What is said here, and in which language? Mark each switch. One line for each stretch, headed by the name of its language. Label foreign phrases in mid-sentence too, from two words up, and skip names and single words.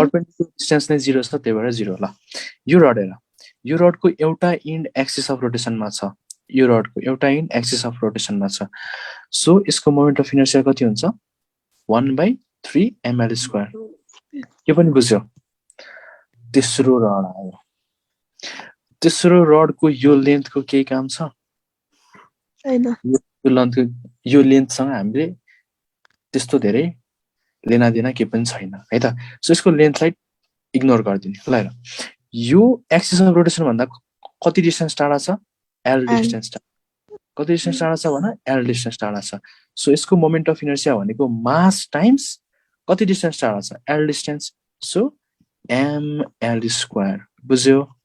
English: perpendicular distance
Nepali: नै 0 छ त्यही भएर 0 ल यो रड हेर यो रडको एउटा
English: end axis of rotationमा
Nepali: छ यो रडको एउटा
English: end axis of rotationमा
Nepali: छ सो यसको
English: moment of inertia
Nepali: कति हुन्छ 1/3
English: ml square
Nepali: यो पनि बुझ्यो तेस्रो रड आयो तेस्रो रडको यो लेन्थको केही काम छ छैन यो लेन्थसँग हामीले त्यस्तो धेरै
Hindi: लेना देना
Nepali: के पनि छैन है त सो यसको लेन्थलाई इग्नोर गरिदिने ल हेर यो
English: axis of rotation
Nepali: भन्दा कति डिस्टेन्स टाढा छ
English: L distance
Nepali: कति डिस्टेन्स टाढा छ भन
English: L distance
Nepali: टाढा छ सो यसको
English: moment of inertia
Nepali: भनेको
English: mass times
Nepali: कति डिस्टेन्स टाढा छ
English: L distance so ml square
Nepali: बुझ्यो